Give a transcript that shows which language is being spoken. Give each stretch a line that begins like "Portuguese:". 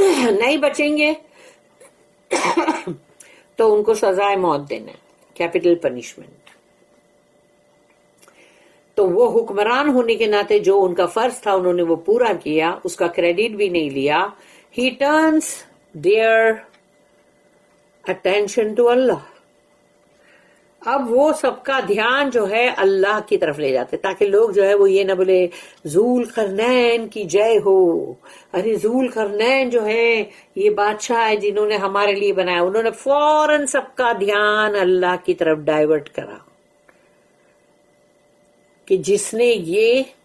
Urdu: نہیں بچیں گے تو ان کو سزائے موت دینا ہے، کیپٹل پنشمنٹ. تو وہ حکمران ہونے کے ناطے جو ان کا فرض تھا انہوں نے وہ پورا کیا، اس کا کریڈٹ بھی نہیں لیا.
English: He turns their attention to Allah.
Urdu: اب وہ سب کا دھیان جو ہے اللہ کی طرف لے جاتے تاکہ لوگ جو ہے وہ یہ نہ بولے ذوالقرنین کی جے ہو، ارے ذوالقرنین جو ہے یہ بادشاہ ہے جنہوں نے ہمارے لیے بنایا. انہوں نے فوراً سب کا دھیان اللہ کی طرف ڈائیورٹ کرا کہ جس نے یہ